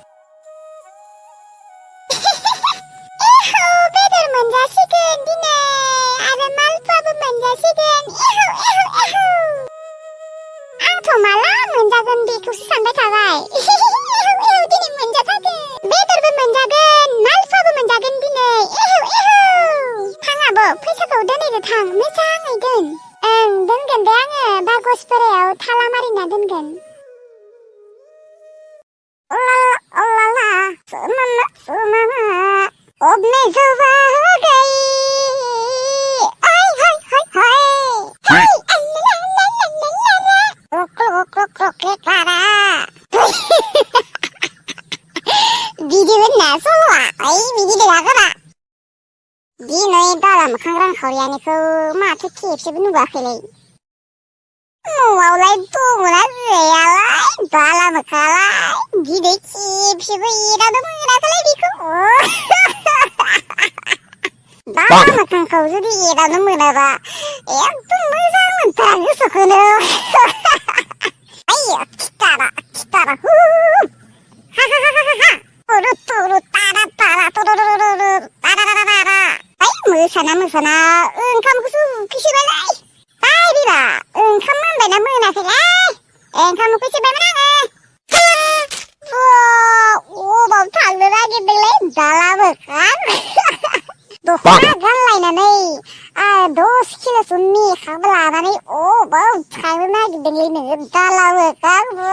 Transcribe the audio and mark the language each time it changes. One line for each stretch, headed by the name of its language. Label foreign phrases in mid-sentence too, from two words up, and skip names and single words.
Bodo: बेदर मोनजासिगोन दिनै आरो मालपुवाबो मोनजासिगोन आंथ' माला मोनजागोन बेखौसो सानबाय थाबाय दिनै मोनजाथारगोन बेदरबो मोनजागोन मालपुवाबो मोनजागोन दिनै थां आब' फैसाखौ दोनैनो थां मोजाङै दोन ओं दोनगोन दे आङो बागसफोराव थाला मारिना दोनगोन
Hindi: अब मैं जुबा हो गई हाय हाय हाय हाय
Bodo: बिदि होनना सल'आ बिदि देगागोरा दिनै दाला मोखां रांखावरियानिखौ माथो खेबसेबो नुवाखैलै न'आवलाय दङना गैयालाय बाला मोखालाय गिदिर खेबसेबो एरानो मोनाखैलाय बेखौ बाला मोखांखौ जुदि एरानो मोनाबा एकदम मोजां मोनथारा गोसोखौनो आइयो खिथारा हा तुरु तुरु तारा तारा तुरुरुरुरु तारा तारा मोसाना ओंखामखौसो उखैसोबायलाय फाय बिबा ओंखाम मोनबायना मोनाखैलाय ओंखाम उखैसोबायमोन आङो अबाव थांनो नागिरदोंलै बाला मोखां दख'ना गानलायनानै 10 किल'सो मेकआप लानानै अबाव थांनो नागिरदोंलै नोङो बाला मोखां